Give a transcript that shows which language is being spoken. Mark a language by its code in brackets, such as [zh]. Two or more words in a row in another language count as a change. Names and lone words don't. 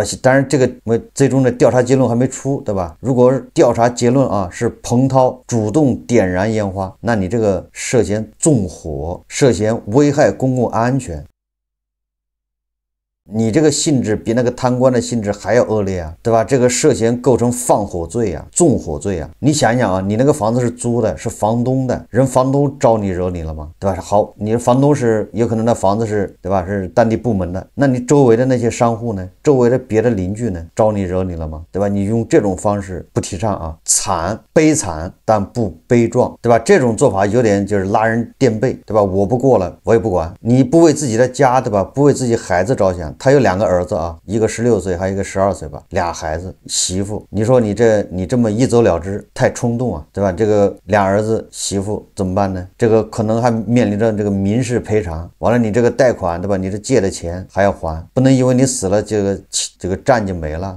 [zh] 當然這個最終的調查結論還沒出對吧？如果調查結論啊是彭濤主動點燃煙花，那你這個涉嫌縱火，涉嫌危害公共安全，你這個性質比那個貪官的性質還要惡劣啊，对吧？这個涉嫌構成放火罪啊，縱火罪啊。你想想啊，你那個房子是租的，是房東的，人房東招你惹你了嗎？對吧？好，你的房東是有可能那房子是对吧？是当地部門的，那你周圍的那些商戶呢？周圍的別的鄰居呢？招你惹你了嗎？對吧？你用這種方式不提倡啊，慘悲慘但不悲壯，對吧？這種做法有點就是拉人墊背，對吧？我不過了，我也不管，你不為自己的家，對吧？不為自己孩子着想。他有兩個兒子啊，一個16歲，還有一個12歲吧，倆孩子媳婦。你說你這麼一走了之，太衝動啊，對吧？這個倆兒子媳婦怎麼辦呢？這個可能還面臨着這個民事賠償。完了，你這個貸款，對吧？你這借的錢還要還，不能因為你死了，這個債就沒了。